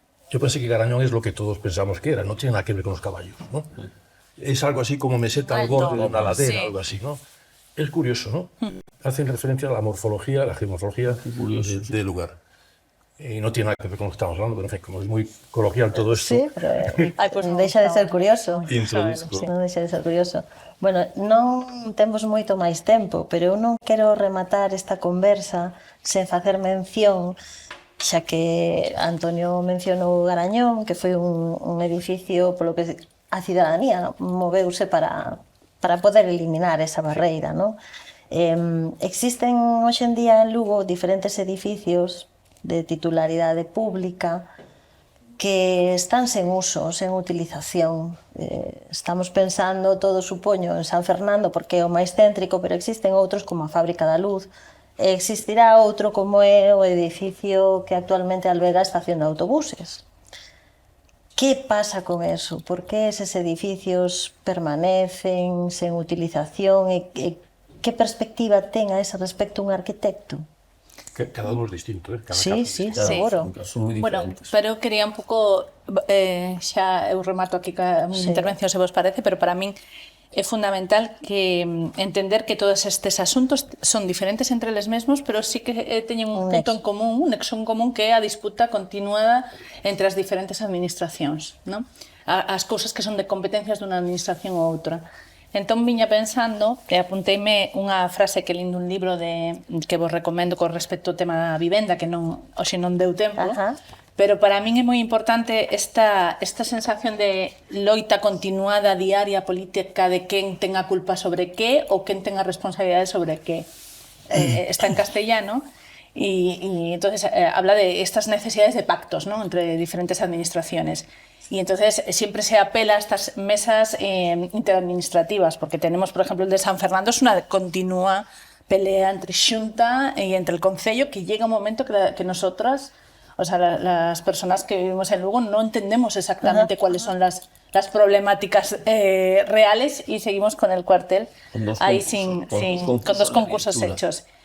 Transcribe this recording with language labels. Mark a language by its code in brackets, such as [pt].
[es] Yo pensé que Garañón es lo que todos pensamos que era, no tiene nada que ver con los caballos, ¿no? Es algo así como meseta al borde de una ladera, algo así, ¿no? Es curioso, ¿no? Hacen referencia a la morfología, a la geomorfología del lugar. Y no tiene nada que ver con lo que estamos hablando, pero en fin, como es muy coloquial todo esto... [gl] Sí, pero non deixa de ser curioso. [es] Introduzco. [gl] Non deixa de ser curioso. Bueno, non temos moito máis tempo, pero eu non quero rematar esta conversa sen facer mención, xa que Antonio mencionou Garañón, que foi un edificio polo que a cidadanía moveuse para poder eliminar esa barreira, non? Existen hoxe en día en Lugo diferentes edificios de titularidade pública que están sen uso, sen utilización. Estamos pensando, todo supoño, en San Fernando porque é o máis céntrico, pero existen outros como a Fábrica da Luz. Existirá outro como é o edificio que actualmente alberga a estación de autobuses. Que pasa con eso? Por que eses edificios permanecen sen utilización e que perspectiva ten a ese respecto un arquitecto? [es] Cada uno es distinto, ¿eh? Sí, seguro. [gl] Bueno, pero eu quería un pouco, xa eu remato aquí ca miña intervención, se vos parece, pero para min é fundamental que entender que todos estes asuntos son diferentes entre eles mesmos, pero sí que teñen un punto en común, un nexo en común, que é a disputa continuada entre as diferentes administracións, non? As cousas que son de competencias dunha administración ou outra. Entón viña pensando, e apunteime unha frase que lindo un libro que vos recomendo con respecto ao tema da vivenda, que hoxe non deu tempo, pero para min é moi importante esta sensación de loita continuada, diaria, política, de quen ten a culpa sobre que ou quen ten a responsabilidade sobre que. [es] Está en castellano, y entonces habla de estas necesidades de pactos, ¿no?, entre diferentes administraciones. Y entonces siempre se apela a estas mesas interadministrativas, porque tenemos, por ejemplo, el de San Fernando, es una continua pelea entre Xunta y entre el Concello, que llega un momento que nosotras, o sea, las personas que vivimos en Lugo, no entendemos exactamente cuáles son las problemáticas reales, y seguimos con el cuartel ahí con dos concursos hechos.